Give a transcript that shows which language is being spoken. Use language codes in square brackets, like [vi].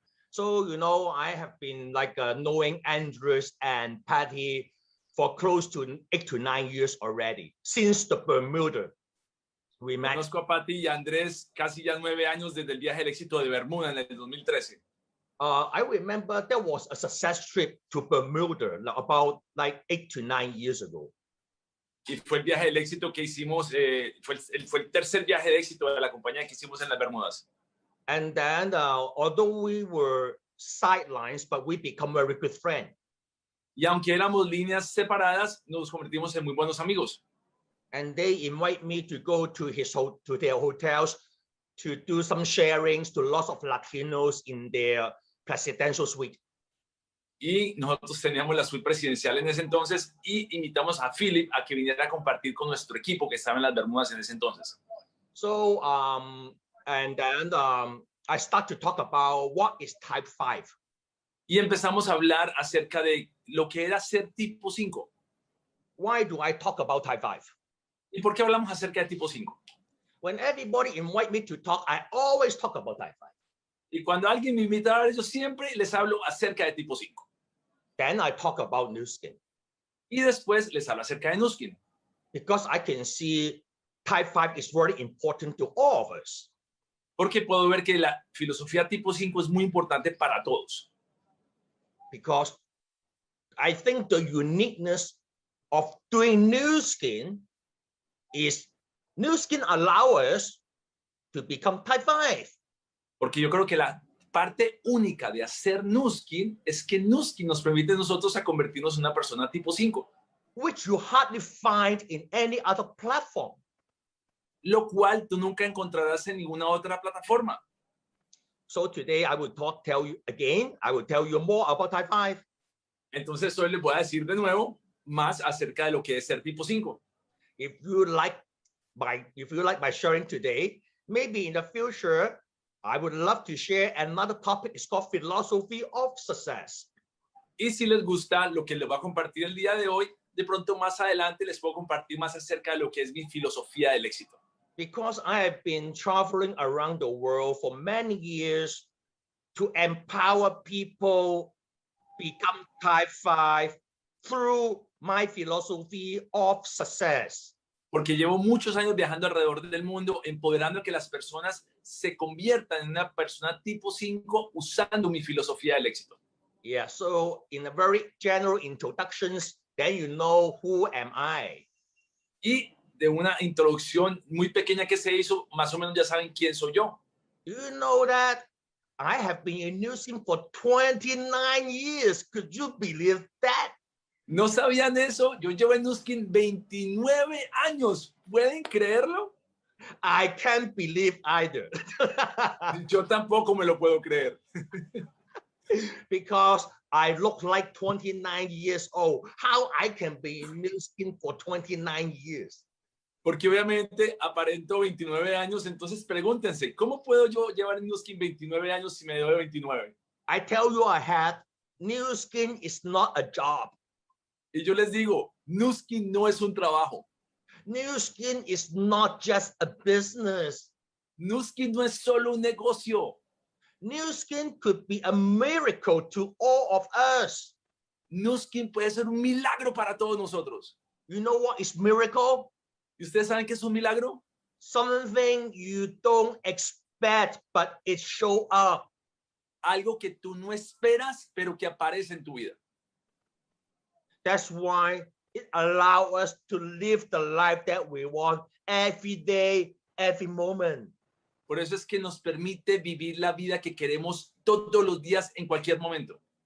[en] So, I have been knowing Andres and Patty for close to 8 to 9 years already, since the Bermuda. We met. [es] Conozco a Patty y a Andrés casi ya 9 años desde el viaje al éxito de Bermuda en el 2013. [en] I remember there was a success trip to Bermuda about 8 to 9 years ago. [es] Y fue el viaje del éxito que hicimos, fue el tercer viaje de éxito de la compañía que hicimos en las Bermudas. [en] And then, although we were sidelines, but we become very good friends. [es] Y aunque éramos líneas separadas, nos convertimos en muy buenos amigos. [en] And they invite me to go to their hotels to do some sharings to lots of Latinos in their presidential suite. [es] Y nosotros teníamos la suite presidencial en ese entonces y invitamos a Philip a que viniera a compartir con nuestro equipo que estaba en las Bermudas en ese entonces. [en] So, and then I start to talk about what is type 5. [es] Y empezamos a hablar acerca de lo que era ser tipo 5. [en] Why do I talk about type 5? [es] ¿Y por qué hablamos acerca de tipo 5? [en] When everybody invite me to talk, I always talk about type 5. [es] Y cuando alguien me invita a hablar, yo siempre les hablo acerca de tipo 5. [en] Then I talk about Nu Skin. [es] Y después les hablo acerca de Nu Skin. [en] Because I can see type 5 is very important to all of us. [es] Porque puedo ver que la filosofía tipo 5 es muy importante para todos. [en] Because I think the uniqueness of doing Nu Skin is Nu Skin allow us to become type 5. [es] Porque yo creo que la parte única de hacer Nu Skin es que Nu Skin nos permite a nosotros a convertirnos en una persona tipo 5. [en] Which you hardly find in any other platform. [es] Lo cual tú nunca encontrarás en ninguna otra plataforma. [en] So today I will tell you more about type 5. [es] Entonces hoy les voy a decir de nuevo más acerca de lo que es ser tipo 5. [en] If you like my sharing today, maybe in the future, I would love to share another topic. It's called philosophy of success. [es] Y si les gusta lo que les voy a compartir el día de hoy, de pronto más adelante les puedo compartir más acerca de lo que es mi filosofía del éxito. [en] Because I have been traveling around the world for many years to empower people become type 5 through my philosophy of success. [es] Porque llevo muchos años viajando alrededor del mundo, empoderando a que las personas se conviertan en una persona tipo 5 usando mi filosofía del éxito. [en] Yeah, so in a very general introductions, then you know who am I. [es] Y de una introducción muy pequeña que se hizo, más o menos ya saben quién soy yo. [en] Do you know that I have been in Nu Skin for 29 years? Could you believe that? [es] ¿No sabían eso? Yo llevo en Nu Skin 29 años. ¿Pueden creerlo? [en] I can't believe either. [es] Yo tampoco me lo puedo creer. [en] Because I look like 29 years old. How I can be in Nu Skin for 29 years? [es] Porque obviamente aparento 29 años, entonces pregúntense, ¿cómo puedo yo llevar en Nu Skin 29 años si me doy 29? [en] I tell you Nu Skin is not a job. [es] Y yo les digo, Nu Skin no es un trabajo. [en] Nu Skin is not just a business. [es] Nu Skin no es solo un negocio. [en] Nu Skin could be a miracle to all of us. [es] Nu Skin puede ser un milagro para todos nosotros. [en] You know what is miracle? [es] ¿Y ustedes saben qué es un milagro? [en] Something you don't expect, but it show up. [es] Algo que tú no esperas, pero que aparece en tu vida. [en] That's why it allows us to live the life that we want every day, every moment. [es] Por eso es que nos permite vivir la vida que queremos todos los días, en cualquier momento.